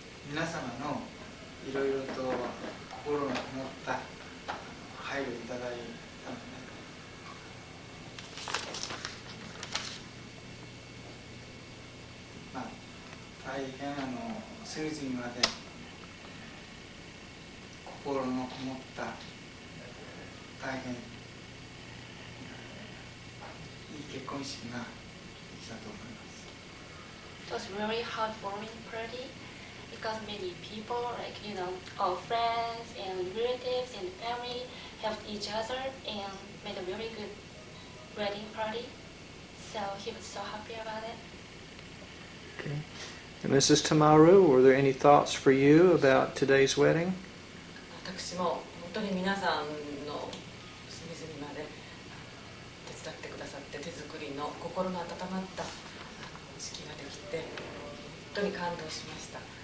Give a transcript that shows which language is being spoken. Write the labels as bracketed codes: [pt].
[ja] 皆様のいろいろと心のこもった配慮をいただいたので、大変隅々まで心のこもった大変いい結婚式ができたと思います。 [en] It was really heartwarming party because many people, like all friends and relatives and family, helped each other and made a really good wedding party. So he was so happy about it. Okay. And Mrs. Tamaru, were there any thoughts for you about today's wedding? [ja] 私も本当に皆さんの隅々まで手伝ってくださって、手作りの心の温まった式ができて本当に感動しました。